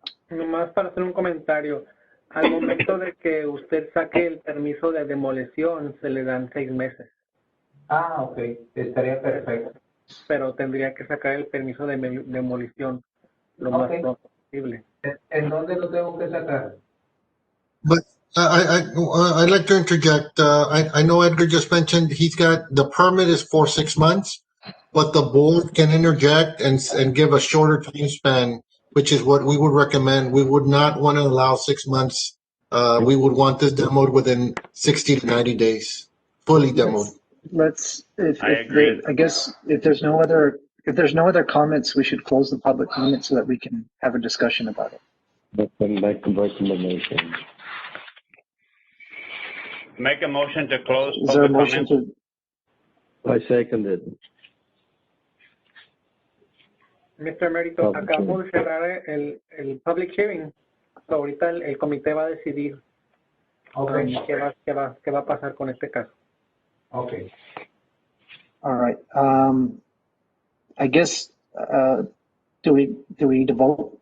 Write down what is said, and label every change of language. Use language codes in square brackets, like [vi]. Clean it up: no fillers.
[es] Nomás para hacer un comentario. Al momento de que usted saque el permiso de demolición, se le dan 6 meses. Ah, ok, estaría perfecto. Pero tendría que sacar el permiso de demolición lo más pronto posible. ¿En dónde lo tengo que sacar? [en] But I'd like to interject. I know Edgar just mentioned he's got the permit is for 6 months, but the board can interject and give a shorter time span, which is what we would recommend. We would not want to allow 6 months. We would want this demoed within 60 to 90 days, fully demoed. I agree. I guess if there's no other comments, we should close the public comment so that we can have a discussion about it. Recommendation. Make a motion to close Is there a public motion comment. I second it. [es] Mr. Mérito, acabamos de cerrar el [en] public hearing. [es] So, ahorita el comité va a decidir qué va a pasar con este caso. [en] Okay. All right. I guess, do we need to vote?